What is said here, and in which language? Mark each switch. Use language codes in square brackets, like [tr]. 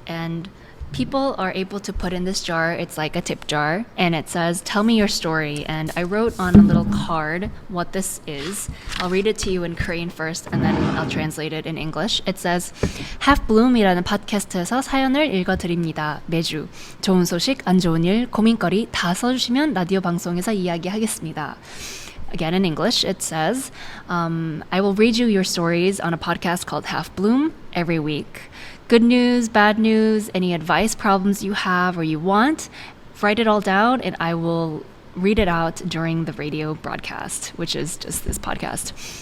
[en] And people are able to put in this jar. It's like a tip jar, and it says, "Tell me your story." And I wrote on a little card what this is. I'll read it to you in Korean first, and then I'll translate it in English. It says, [ko] Half Bloom이라는 팟캐스트에서 사연을 읽어드립니다. 매주 좋은 소식, 안 좋은 일, 고민거리 다 써주시면 라디오 방송에서 이야기하겠습니다. [en] Again, in English, it says, I will read you your stories on a podcast called Half Bloom every week. Good news, bad news, any advice, problems you have or you want, write it all down, and I will read it out during the radio broadcast, which is just this podcast.